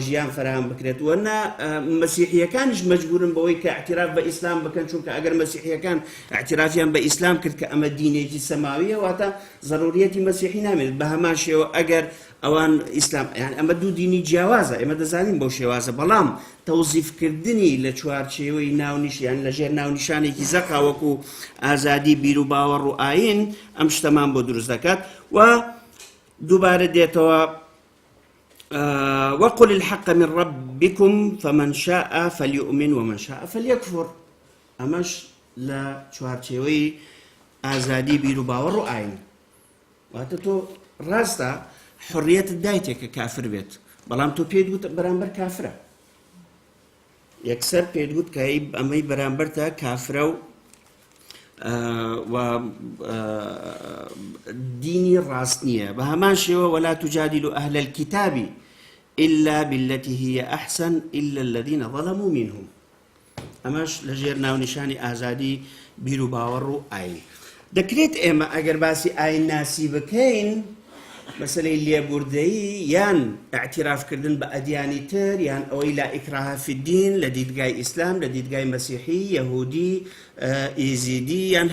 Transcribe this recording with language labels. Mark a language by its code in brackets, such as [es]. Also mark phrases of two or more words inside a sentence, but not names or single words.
[ckb] ژیان فراهم بکرێت و نە مەسیحیەکانیش مەجبورن بەوەی کە اعتراف بە ئیسلام بکەن چونکە ئەگەر مەسیحیەکان اعترافیان بە ئیسلام کرد کە ئەمە دینێکی سەماویە واتە ضرورەتی مەسیحی نامێت بە هەمان شێوە ئەگەر ئەوان ئیسلام یان ئەمە دوو دینی جیاوازە ئێمە دەزانین بەو شێوازە بەڵام تەوزیفکردنی لە چوارچێوەی ناونیشیان لەژێر ناونیشانێکی زەقا وەکو ئازادی بیر و باوەڕ و ئاین ئەم شتەمان بۆ دروست دەکات و دووبارە دێتەوە [ar] وقل الحق من ربكم فمن شاء فليؤمن ومن شاء فليكفر [ckb] ئەمەش لە چوارچێوەی ئازادی بیر و باوەڕ و ئاین واتە تۆ ڕاستە حڕیەتت دایتێ کە کافر بێت بەڵام تۆ پێت گوت بەرامبەر کافرە یەکسەر پێت گوت کە ئەمەی بەرامبەرتە کافرە و دینی ڕاست نییە بە هەمان شێوە [ar] ولا تجادلوا أهل الكتاب إلا بالتي هي أحسن إلا الذين ظلموا منهم [ckb] ئەمەش لەژێر ناونیشانی ئازادی بیر و باوەڕ و ئاین دەکرێت ئێمە ئەگەر باسی ئاین ناسی بکەین مەسەلەی لێبوردەیی یان اعترافکردن بە ئەدیانی تر یان ئەوەی [ar] لا ئیکراهە فی الدین [ckb] لە دیدگای ئیسلام لە دیدگای مەسیحی یەهودی ئیزیدی یان